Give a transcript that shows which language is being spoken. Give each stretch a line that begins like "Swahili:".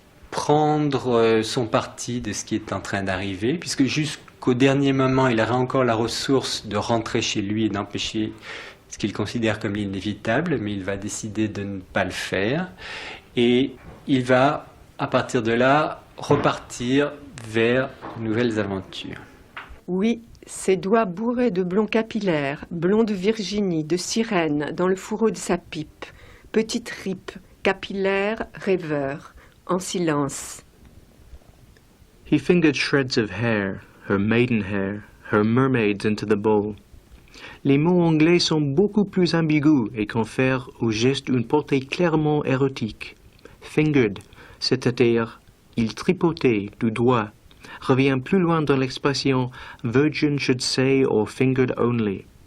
French: prendre son parti de ce qui est en train d'arriver, puisque jusqu'au dernier moment, il aura encore la ressource de rentrer chez lui et d'empêcher ce qu'il considère comme l'inévitable, mais il va décider de ne pas le faire, et il va, à partir de là, repartir vers de nouvelles aventures. Oui, ses doigts bourrés de blond capillaire, blond de Virginie, de sirène, dans le fourreau de sa pipe, petite ripe, capillaire, rêveur, en silence.
English: He fingered shreds of hair, her maiden hair, her mermaids into the bowl.
French: Les mots anglais sont beaucoup plus ambigus et confèrent au geste une portée clairement érotique. Fingered, c'est-à-dire il tripotait du doigt, revient plus loin dans l'expression
English: virgin should say or fingered only.